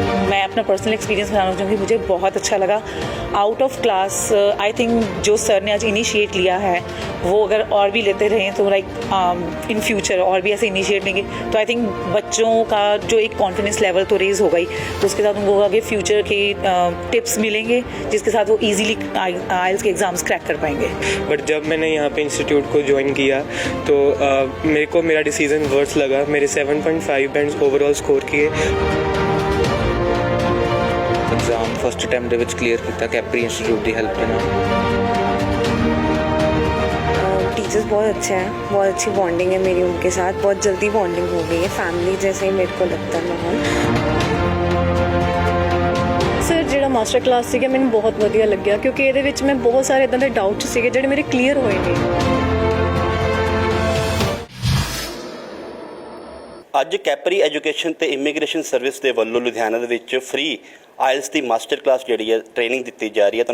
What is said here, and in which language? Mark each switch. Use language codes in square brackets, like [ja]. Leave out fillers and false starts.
[hi] मैं अपना personal experience बताना चाहूँगी, मुझे बहुत अच्छा लगा। [en] out of class I think [hi] जो सर ने आज इनिशिएट लिया है वो अगर और भी लेते रहें तो लाइक इन फ्यूचर और भी ऐसे इनिशिएट लेंगे तो आई थिंक बच्चों का जो एक कॉन्फिडेंस लेवल तो रेज होगा ही, तो उसके साथ उनको आगे फ्यूचर के टिप्स मिलेंगे जिसके साथ वो ईजिली आइल्स के एग्ज़ाम्स क्रैक कर पाएंगे। बट जब मैंने यहाँ पे इंस्टीट्यूट को ज्वाइन किया तो मेरे को मेरा डिसीजन वर्स लगा। मेरे 7.5 बैंड्स ओवरऑल स्कोर किए। [en] exam first attempt [pa] ਦੇ ਵਿੱਚ ਕਲੀਅਰ ਕੀਤਾ ਕੈਪਰੀ ਇੰਸਟੀਚਿਊਟ ਦੀ ਹੈਲਪ ਦੇ ਨਾਲ। [hi] टीचर्स बहुत अच्छे हैं, बहुत अच्छी बॉन्डिंग है मेरी उनके साथ, बहुत जल्दी बॉन्डिंग हो गई है, फैमिली जैसे ही मेरे को लगता है माहौल। [pa] सर ਜਿਹੜਾ ਮਾਸਟਰ ਕਲਾਸ ਸੀਗਾ ਮੈਨੂੰ ਬਹੁਤ ਵਧੀਆ ਲੱਗਿਆ ਕਿਉਂਕਿ ਇਹਦੇ ਵਿੱਚ ਮੈਂ ਬਹੁਤ ਸਾਰੇ ਇਦਾਂ ਦੇ ਡਾਊਟਸ ਸੀਗੇ ਜਿਹੜੇ ਮੇਰੇ ਕਲੀਅਰ ਹੋਏ ਨੇ। ਅੱਜ ਕੈਪਰੀ ਐਜੂਕੇਸ਼ਨ ਤੇ ਇਮੀਗ੍ਰੇਸ਼ਨ ਸਰਵਿਸ ਦੇ ਵੱਲੋਂ ਲੁਧਿਆਣਾ ਦੇ ਵਿੱਚ ਫ੍ਰੀ ਆਇਲਸ ਦੀ ਮਾਸਟਰ ਕਲਾਸ ਜਿਹੜੀ ਹੈ ਟ੍ਰੇਨਿੰਗ ਦਿੱਤੀ ਜਾ ਰਹੀ ਹੈ।